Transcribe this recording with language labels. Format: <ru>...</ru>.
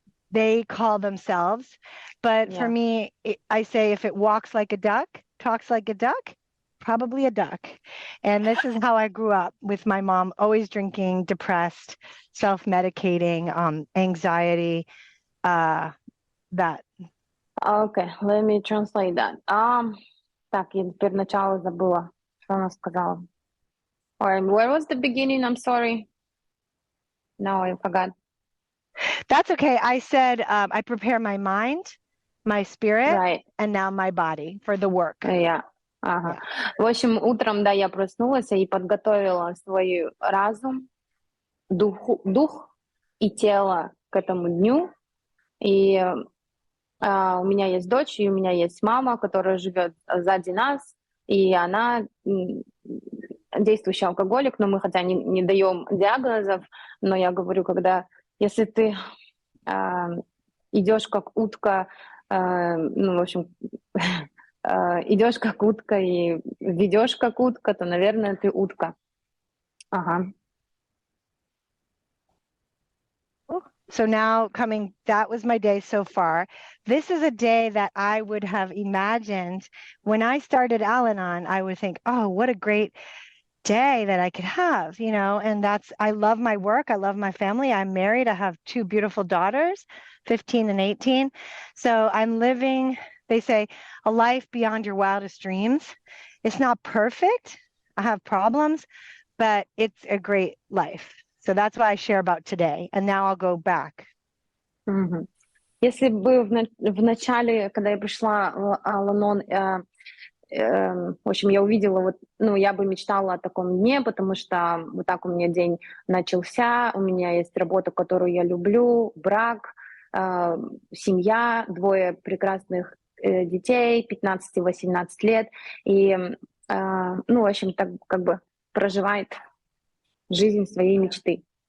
<en>They call themselves. But for me, I say if it walks like a duck, talks like a duck, probably a duck. And this is how I grew up with my mom, always drinking, depressed, self-medicating, anxiety, that. Okay, let me translate that.</en> <ru>Так, я теперь начало забыла, что она сказала.</ru> <en>Or where was the beginning? I'm sorry. No, I forgot. That's okay. I said I prepare my mind, my spirit, Right. and now my body for the work. Yeah.</en> <ru>Ага.</ru> <en>Yeah.</en> <ru>В общем, утром, да, я проснулась и подготовила свой разум, дух и тело к этому дню. И у меня есть дочь, и у меня есть мама, которая живет сзади нас, и она действующий алкоголик, но мы хотя не даем диагнозов, но я говорю, если ты идешь как утка, ну, в общем, идешь как утка и ведешь как утка, то, наверное, ты утка. Ага.</ru> <en>So now that was my day so far. This is a day that I would have imagined when I started Al-Anon. I would think, oh, what a great day that I could have, and I love my work. I love my family. I'm married. I have 2 beautiful daughters, 15 and 18. So I'm living, they say, a life beyond your wildest dreams. It's not perfect. I have problems, but it's a great life. So that's what I share about today. And now I'll go back.</en> <ru>Угу. Если бы в начале, когда я пришла в Ал-Анон, в общем, я увидела, я бы мечтала о таком дне, потому что вот так у меня день начался, у меня есть работа, которую я люблю, брак, семья, 2 прекрасных детей, 15 и 18 лет, и, в общем, так как бы проживает жизнь своей мечты.</ru>